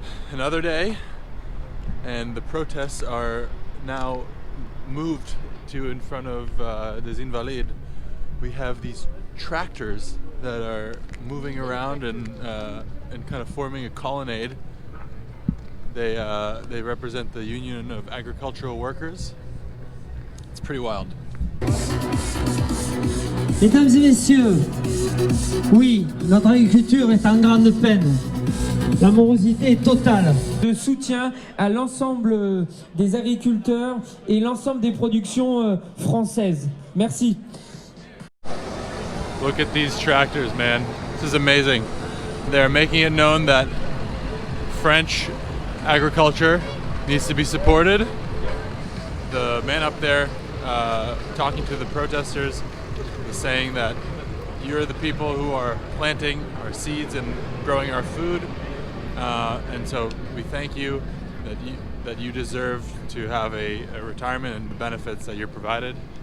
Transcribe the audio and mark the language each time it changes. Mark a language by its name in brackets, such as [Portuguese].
[English] Another day, and the protests are now moved to in front of des Invalides. We have these tractors that are moving around and kind of forming a colonnade. They represent the Union of Agricultural Workers. It's pretty wild. [French] Mesdames et messieurs, oui, notre agriculture est en grande peine. La morosité est totale. De soutien à l'ensemble des agriculteurs et l'ensemble des productions françaises. Merci. [English] Look at these tractors, man. This is amazing. They're making it known that French agriculture needs to be supported. The man up there talking to the protesters, saying that you're the people who are planting our seeds and growing our food, and so we thank you that you deserve to have a retirement and the benefits that you're provided.